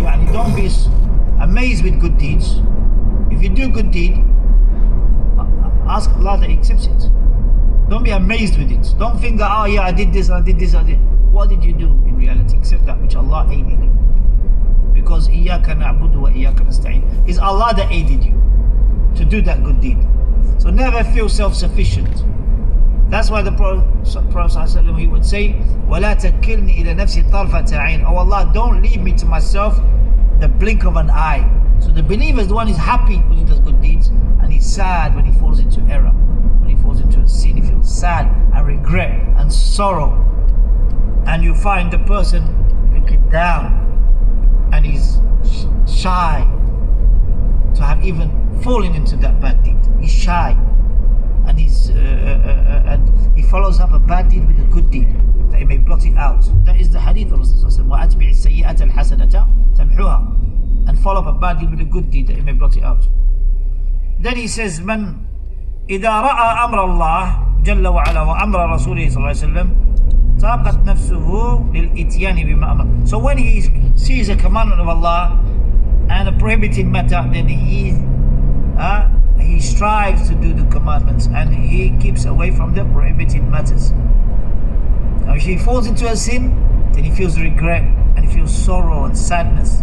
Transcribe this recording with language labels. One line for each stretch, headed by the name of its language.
English: don't be amazed with good deeds. If you do good deed, ask Allah that He accepts it. Don't be amazed with it. Don't think that, oh yeah, I did this, I did this, I did. What did you do in reality except that which Allah aided you?
Arabic: Because إِيَّاكَ نَعْبُدُ وَإِيَّاكَ نَسْتَعِينُ.
English: It's Allah that aided you to do that good deed. So never feel self-sufficient. That's why the Prophet ﷺ, he would say,
Arabic: وَلَا تَكِلْنِي إِلَى نَفْسِي طَرْفَةَ عَيْنٍ.
English: Oh Allah, don't leave me to myself the blink of an eye. So the believer is the one who is happy when he does good deeds, and he's sad when he falls into error. When he falls into a sin, he feels sad and regret and sorrow. And you find the person looking down, and he's shy to have even fallen into that bad deed. He's shy, and and he follows up a bad deed with a good deed that he may blot it out. That is the hadith of Rasulullah.
Arabic: وَأَتْبِعِ السَّيِّئَةَ الْحَسَنَةَ تَمْحُوهَا.
English: And follow up a bad deed with a good deed that he may blot it out. Then he says,
Arabic: من إذا رأى أمر الله جل وعلا وأمر رسوله صلى الله عليه وسلم طاقت نفسه للإتيان بما أمر.
English: So when he sees a commandment of Allah and a prohibited matter, then he strives to do the commandments and he keeps away from the prohibited matters. Now if he falls into a sin, then he feels regret and he feels sorrow and sadness.